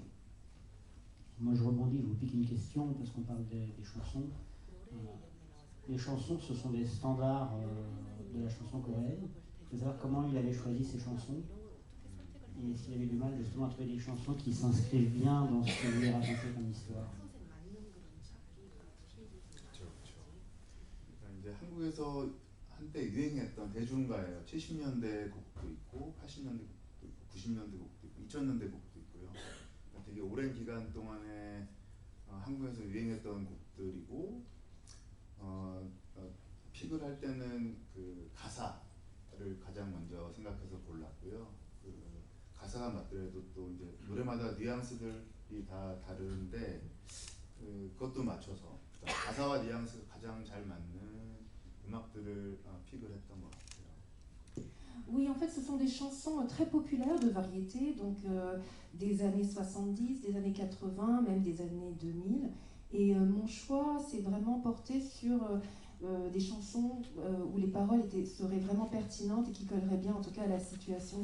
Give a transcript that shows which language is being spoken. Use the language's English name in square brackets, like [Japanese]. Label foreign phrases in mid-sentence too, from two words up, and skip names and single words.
[French] Moi je rebondis, je vous pique une question parce qu'on parle des chansons. Les chansons, ce sont des standards de la chanson coréenne. Je veux savoir comment il avait choisi ces chansons et s'il avait du mal justement à trouver des chansons qui s'inscrivent bien dans ce qu'il voulait raconter comme histoire. [Korean] 이제 한국에서 한때 유행했던 대중가예요. 70년대 곡도 있고 80년대 곡도 있고 90년대 곡도 있고 2000년대 곡도 있고요. 되게 오랜 기간 동안에 한국에서 유행했던 곡들이고 픽을 할 때는 그 가사를 가장 먼저 생각해서 골랐고요. 그 가사가 맞더라도 또 이제 노래마다 뉘앙스들이 다 다른데 그것도 맞춰서 가사와 뉘앙스가 가장 잘 맞는 음악들을 픽을 했던 것 같아요. [French] Oui, en fait, ce sont des chansons très populaires de variété, donc des années 70, des années 80, même des années 2000. Et mon choix s'est vraiment porté sur des chansons où les paroles seraient vraiment pertinentes et qui colleraient bien, en tout cas, à la situation.